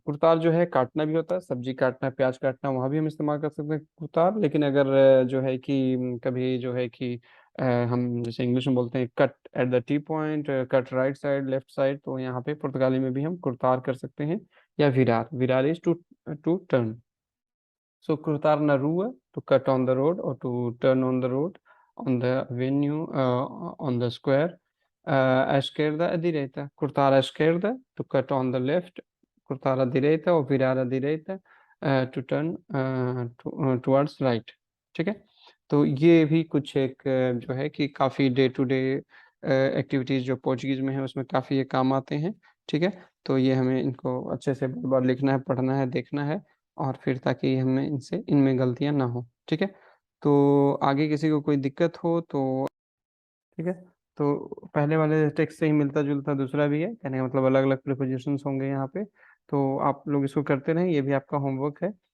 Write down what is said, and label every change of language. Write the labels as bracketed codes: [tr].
[hi] कुरतार जो है काटना भी होता है, सब्जी काटना, प्याज काटना, वहां भी हम इस्तेमाल कर सकते हैं कुरतार, लेकिन अगर जो है कि कभी जो है कि हम जैसे इंग्लिश में बोलते हैं [en] cut at the T point, cut right side, left side, [hi] तो यहाँ पे पुर्तगाली में भी हम कुरतार कर सकते हैं, या Virar, Virar [en] Is to to turn. So [pt] cruzar una rua [en] to cut on the road or to turn on the road, on the avenue, on the square. [pt] À esquerda, à direita. Cortar à esquerda [en] to cut on the left. [pt] Cortar à direita ou virar à direita [en] to turn towards right। [hi] ठीक है, तो ये भी कुछ एक जो है कि काफ़ी डे टू डे एक्टिविटीज़ जो पोर्चुगीज़ में है उसमें काफ़ी ये काम आते हैं। ठीक है, तो ये हमें इनको अच्छे से बार बार लिखना है, पढ़ना है, देखना है, और फिर ताकि हमें इनमें गलतियां ना हो। ठीक है, तो आगे किसी को कोई दिक्कत हो तो ठीक है, तो पहले वाले टेक्स्ट से ही मिलता जुलता दूसरा भी है, कहने का मतलब अलग अलग प्रिपोजिशंस होंगे यहाँ पे, तो आप लोग इसको करते रहें, ये भी आपका होमवर्क है।